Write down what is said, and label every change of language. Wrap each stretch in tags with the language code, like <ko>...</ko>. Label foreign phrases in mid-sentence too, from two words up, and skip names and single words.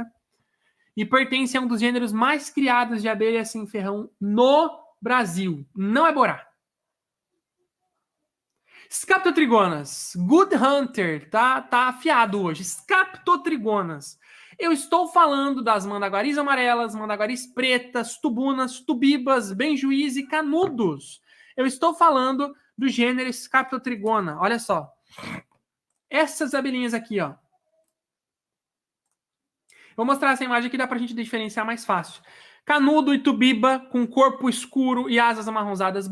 <pt>E pertence a um dos gêneros mais criados de abelha sem ferrão no Brasil. Não é borá. Scaptotrigonas. Good Hunter. Tá afiado hoje. Scaptotrigonas. Eu estou falando das mandaguaris amarelas, mandaguaris pretas, tubunas, tubibas, benjuís e canudos. Eu estou falando do gênero Scaptotrigona. Olha só. Essas abelhinhas aqui, ó. Vou mostrar essa imagem aqui, dá pra gente diferenciar mais fácil. Canudo e tubiba com corpo escuro e asas amarronzadas.</pt>